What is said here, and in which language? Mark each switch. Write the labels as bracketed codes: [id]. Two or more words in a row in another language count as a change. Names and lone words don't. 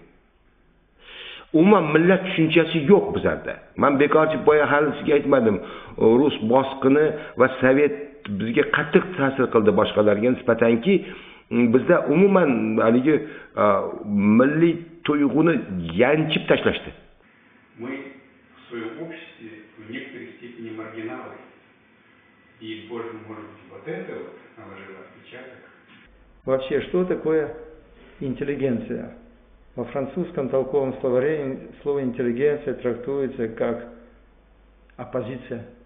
[uz] Umuman millat tushunchasi yo'q bizlarda. Men bekorchi boya hali sizga aytmadim. Rus bosqini va sovet bizga qattiq ta'sir qildi boshqalarga nisbatanki, bizda umuman haligi milliy tuyg'uni yanchib tashlashdi. [ru] В своем обществе в некоторой степени маргиналы. И, боже, может быть, вот это вот наложило отпечаток. Вообще, что такое интеллигенция? Во французском толковом словаре слово интеллигенция трактуется как оппозиция.